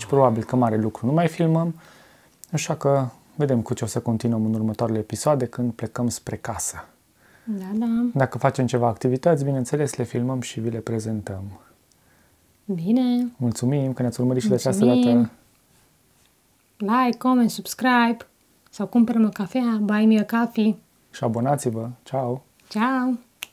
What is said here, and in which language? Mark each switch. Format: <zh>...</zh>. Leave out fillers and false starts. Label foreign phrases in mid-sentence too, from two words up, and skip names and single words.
<ro>Probabil că mare lucru nu mai filmăm. Așa că vedem cu ce o să continuăm în următoarele episoade când plecăm spre casă. Da. Dacă facem ceva activități, bineînțeles, le filmăm și vi le prezentăm. Bine. Mulțumim că ne-ați urmărit și de această dată.</ro> <en>Like, comment, subscribe</en> <ro>sau cumpărăm o cafea,</ro> <en>buy me a coffee.</en> <ro>Și abonați-vă. Ciao! Ciao!</ro>